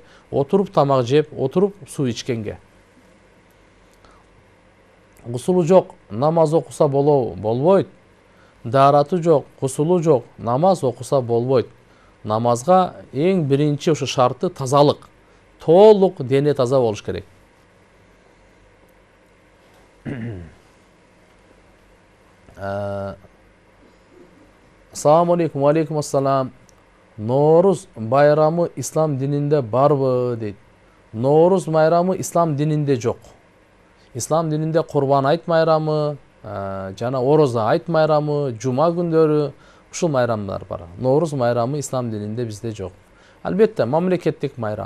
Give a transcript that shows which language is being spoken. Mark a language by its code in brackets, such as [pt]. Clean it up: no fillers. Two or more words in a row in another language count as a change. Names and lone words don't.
[ky] Отуруп тамак жеп, отуруп суу ичкенге. Гусулу жок, намаз окуса болбойт. Дараты жок, гусулу жок, намаз окуса болбойт. Намазга эң биринчи ушу шарты тазалык. Толук дене таза болуш керек. [ar] السلام عليكم، عليكم السلام. [ky] Норуз байрамы ислам дининде барбы дейт. Норуз байрамы ислам дининде жок. Ислам дининде Курбан айт майрамы, жана Ороза айт майрамы, жума күндөрү ушул майрамдар бар. Норуз майрамы ислам дининде бизде жок. Албетте мамлекеттик майрам.